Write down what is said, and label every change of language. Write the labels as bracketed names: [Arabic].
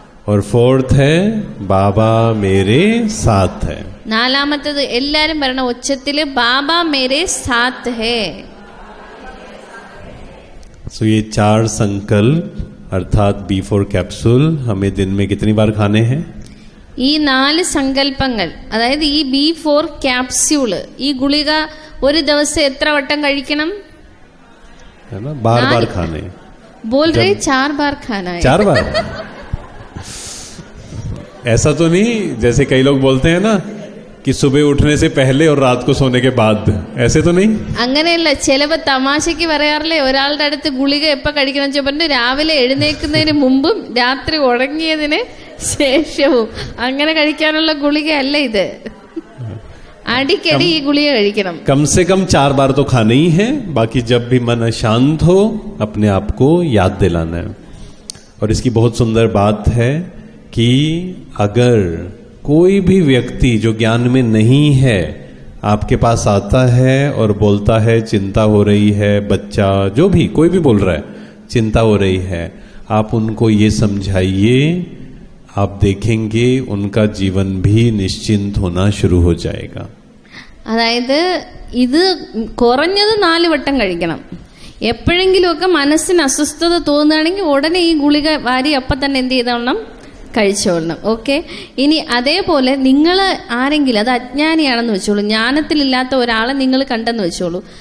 [Hindi] और फोर्थ है बाबा मेरे साथ है. [Malayalam] നാലാമത്തേത് എല്ലാരും പറയണം ഉച്ചത്തില് ബാബ [Hindi] മേരെ സാത്ത് ഹേ. सो ये 4 संकल्प अर्थात B4 कैप्सूल हमें दिन में कितनी बार खाने हैं? [Malayalam] ഈ 4 സങ്കല്പങ്ങൾ, അതായത് ഈ B4 ക്യാപ്സ്യൂള്, ഈ ഗുളിക ഒരു ദിവസം എത്ര വട്ടം കഴിക്കണം? [Hindi] है ना, बार बार खाने. बोल रहे 4 बार खाना है. 4 बार. ऐसा तो नहीं जैसे कई लोग बोलते हैं ना कि सुबह उठने से पहले और रात को सोने के बाद, ऐसे तो नहीं. [Malayalam] അങ്ങനെയല്ല, ചിലപ്പോൾ തമാശയ്ക്ക് പറയാറില്ലേ, ഒരാളുടെ അടുത്ത് ഗുളിക എപ്പോൾ കഴിക്കണം എന്ന് പറഞ്ഞു, രാവിലെ എഴുന്നേൽക്കുന്നതിന് മുമ്പും രാത്രി ഉറങ്ങിയതിന് ശേഷവും. അങ്ങനെ കഴിക്കാനുള്ള ഗുളികയല്ല ഇത്. അടിക്കടി ഈ ഗുളിക കഴിക്കണം. [Hindi] कम से कम 4 बार तो खाना ही है. बाकी जब भी मन अशांत हो अपने आप को याद दिलाना है. और इसकी बहुत सुंदर बात है कि अगर कोई भी व्यक्ति जो ज्ञान में नहीं है आपके पास आता है और बोलता है चिंता हो रही है, बच्चा जो भी कोई भी बोल रहा है चिंता हो रही है, आप उनको ये समझाइए, आप देखेंगे उनका जीवन भी निश्चिंत होना शुरू हो जाएगा. [Malayalam] അതായത് ഇത് കുറഞ്ഞത് 4 വട്ടം കഴിക്കണം. എപ്പോഴെങ്കിലുമൊക്കെ മനസ്സിന് അസ്വസ്ഥത തോന്നുകയാണെങ്കിൽ ഉടനെ ഈ ഗുളിക വാരി അപ്പം തന്നെ എന്ത് ചെയ്തോളണം? കഴിച്ചോളണം. ഓക്കെ. ഇനി അതേപോലെ നിങ്ങൾ ആരെങ്കിലും, അത് അജ്ഞാനിയാണെന്ന് വെച്ചോളൂ, ജ്ഞാനത്തിലില്ലാത്ത ഒരാളെ നിങ്ങൾ കണ്ടെന്ന് വെച്ചോളൂ.